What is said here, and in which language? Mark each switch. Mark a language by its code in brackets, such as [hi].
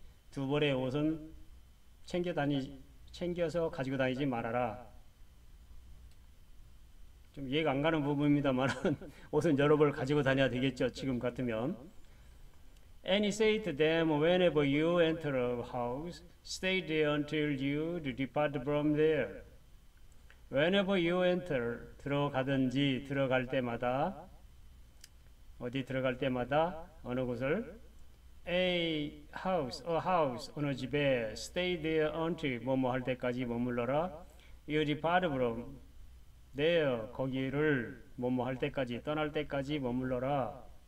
[ko] 두 벌의 옷은 챙겨서 가지고 다니지 말아라. 좀 이해가 안 가는 부분입니다만 옷은 여러 벌 가지고 다녀야 되겠죠. 지금 같으면. [en] And he said to them, whenever you enter a house, stay there until you depart from there. Whenever you enter, [ko] 들어가든지 들어갈 때마다, 어디 들어갈 때마다 어느 곳을 [en] a house, [ko] 어느 집에 [en] stay there until [ko] 뭐뭐 할 때까지 머물러라. [en] you depart from there, [ko] 거기를 뭐뭐 할 때까지, 떠날 때까지 머물러라.